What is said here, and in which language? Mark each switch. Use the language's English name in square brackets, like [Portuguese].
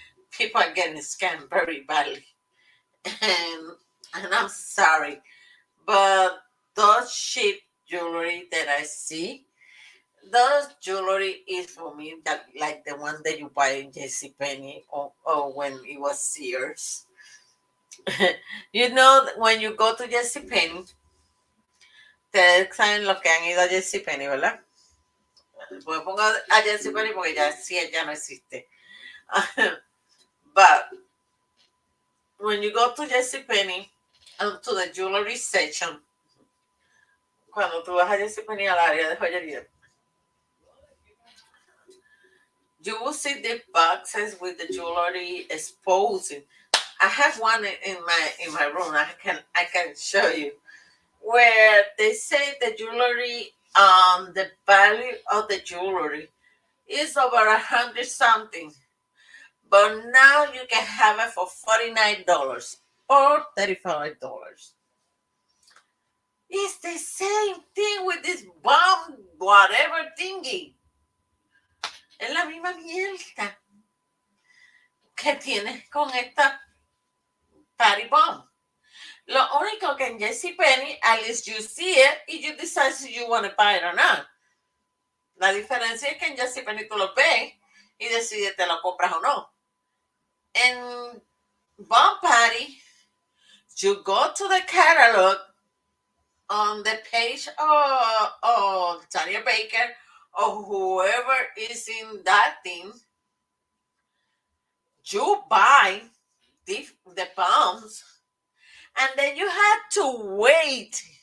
[English] People are getting scammed very badly. And, and I'm sorry, but those cheap jewelry that I see, those jewelry is for me that like the one that you buy in JCPenney or when it was Sears. When you go to JCPenney, [Spanish] ustedes saben los que han ido a JCPenney, ¿verdad? Pues pongo a JCPenney porque ya sí, ya no existe. [English] But when you go to JCPenney, to the jewelry section, [Spanish] cuando tú vas a JCPenney al área de joyería, [English] you will see the boxes with the jewelry exposing. I have one in my room. I can show you where they say the jewelry, the value of the jewelry is over 100 something, but now you can have it for $49 or $35. It's the same thing with this bomb, whatever thingy. [Spanish] Es la misma mierda que tienes con esta party bomb. Lo único que en JCPenney, [English] at least you see it y you decide if you want to buy it or not. [Spanish] La diferencia es que en JCPenney tú lo ves y decides te lo compras o no. [English] En bomb party, you go to the catalog on the page of Tanya Baker or whoever is in that thing. You buy the bombs and then you have to wait.